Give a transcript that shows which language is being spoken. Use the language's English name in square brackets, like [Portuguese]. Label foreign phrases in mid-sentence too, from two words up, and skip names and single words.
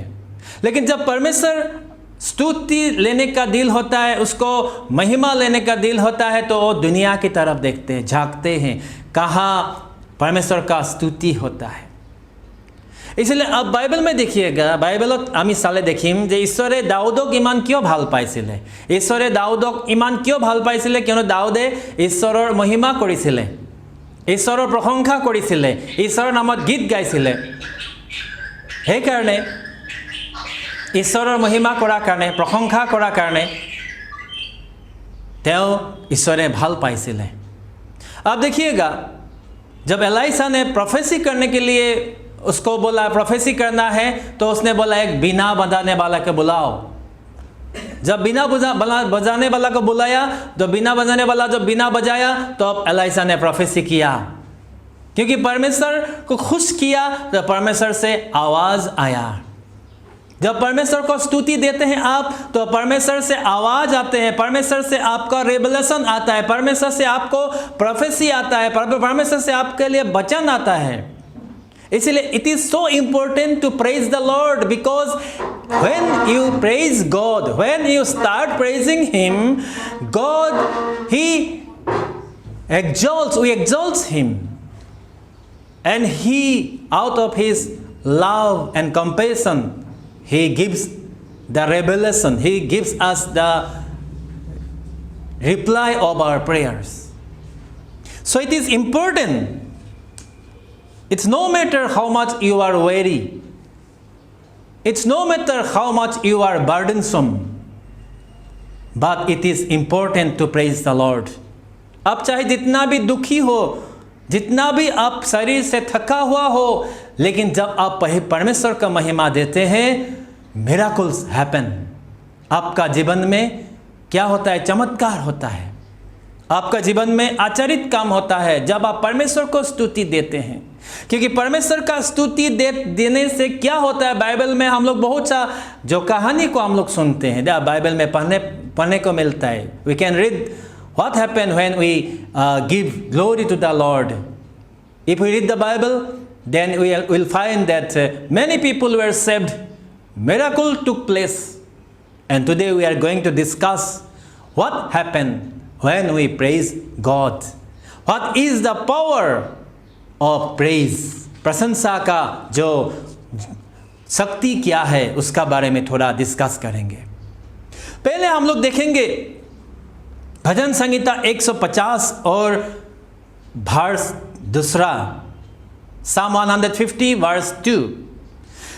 [Hindi] लेकिन जब परमेश्वर स्तुति लेने का दिल होता है, उसको महिमा लेने का दिल होता है, तो वो दुनिया की तरफ देखते हैं, झांकते हैं कहाँ परमेश्वर का स्तुति होता है। इसलिए अब बाइबल में देखिएगा, [Assamese] বাইবেলত আমি চালে দেখিম যে ঈশ্বৰে দাউদক ইমান কিয় ভাল পাইছিলে, ঈশ্বৰে দাউদক ইমান কিয় ভাল পাইছিলে, কিয়নো দাউদে ঈশ্বৰৰ মহিমা কৰিছিলে, ঈশ্বৰৰ প্ৰশংসা কৰিছিলে, ঈশ্বৰৰ নামত গীত গাইছিলে। সেইকাৰণে ঈশ্বৰৰ মহিমা কৰাৰ কাৰণে, প্ৰশংসা কৰাৰ কাৰণে তেওঁ ঈশ্বৰে ভাল পাইছিলে। [Hindi] अब देखिएगा, जब एलाइसा ने प्रोफेसी करने के लिए उसको बोला प्रोफेसी करना है, तो उसने बोला एक बीना बजाने वाला को बुलाओ। जब बीना बजाने वाला को बुलाया, तो बीना बजाने वाला जब बीना बजाया, तो अब एलाइसा ने प्रोफेसी किया, क्योंकि परमेश्वर को खुश किया, तो परमेश्वर से आवाज़ आया। जब परमेश्वर को स्तुति देते हैं आप, तो परमेश्वर से आवाज़ आते हैं, परमेश्वर से आपका रेवलेशन आता है, परमेश्वर से आपको प्रोफेसी आता है, परमेश्वर से आपके लिए वचन आता है। [English] इसलिए it is so important to praise the Lord, because when you praise God, when you start praising him, God he exalts, we exalts him, and he out of his love and compassion he gives the revelation, he gives us the reply of our prayers. So it is important. It's no matter how much you are weary, it's no matter how much you are burdensome, but it is important to praise the Lord. [Hindi] आप चाहे जितना भी दुखी हो, जितना भी आप शरीर से थका हुआ हो, लेकिन जब आप परमेश्वर का महिमा देते हैं, [English] miracles happen. [Hindi] आपका जीवन में क्या होता है? चमत्कार होता है, आपका जीवन में आचरित काम होता है जब आप परमेश्वर को स्तुति देते हैं। क्योंकि परमेश्वर का स्तुति देने से क्या होता है, बाइबल में हम लोग बहुत सा जो कहानी को हम लोग सुनते हैं, बाइबल में पढ़ने को मिलता है। [English] we can read what happened when we give glory to the Lord. If we read the Bible, then we will find that many people were saved, miracle took place, and today we are going to discuss what happened when we praise God. What is the power of praise? [Hindi] प्रशंसा का जो शक्ति क्या है, उसका बारे में थोड़ा डिस्कस करेंगे। पहले हम लोग देखेंगे भजन संहिता 150 और वर्स 2, Psalm 150 वर्स 2।